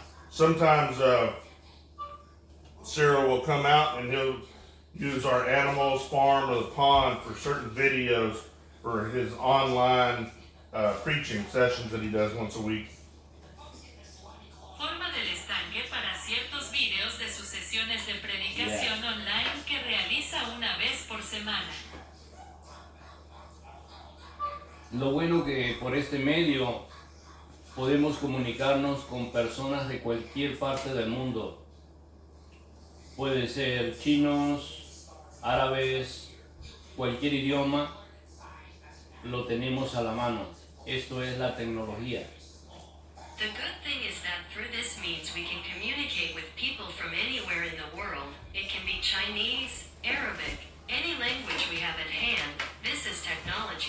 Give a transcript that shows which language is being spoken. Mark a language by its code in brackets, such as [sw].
[en] Sometimes Cyril will come out and he'll use our animals farm or the pond for certain videos for his online preaching sessions that he does once a week. [es] Forma del estanque para ciertos videos de sus sesiones de predicación online que realiza una vez por semana. Lo bueno que por este medio podemos comunicarnos con personas de cualquier parte del mundo. Puede ser chinos, árabes, cualquier idioma, lo tenemos a la mano. Esto es la tecnología. [en] The good thing is that through this means we can communicate with people from anywhere in the world. It can be Chinese, Arabic, any language we have at hand. This is technology.